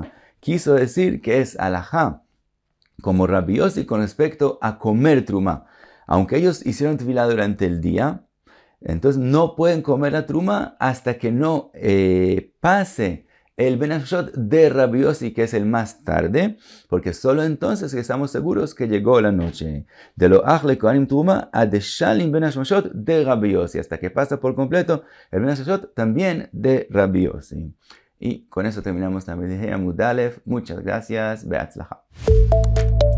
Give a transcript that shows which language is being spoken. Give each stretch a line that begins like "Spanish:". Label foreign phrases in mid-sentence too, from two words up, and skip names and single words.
Spanish: Quiso decir que es halajá como Rabbi Yossi con respecto a comer truma. Aunque ellos hicieron tevilá durante el día, entonces no pueden comer la truma hasta que no pase el
Hebrew: בין השמשות
Spanish: de Rabbi Yossi, que es el más tarde, porque solo entonces estamos seguros que llegó la noche.
Aramaic: דה לא אכלי כהנים תרומה עד דשלים בין השמשות דרבי יוסי,
Spanish: hasta que pasa por completo el
Hebrew: בין השמשות
Spanish: también de Rabbi Yossi. Y con eso terminamos la Medihei
Hebrew: עמוד א.
Spanish: Muchas gracias. Be'atzlacha.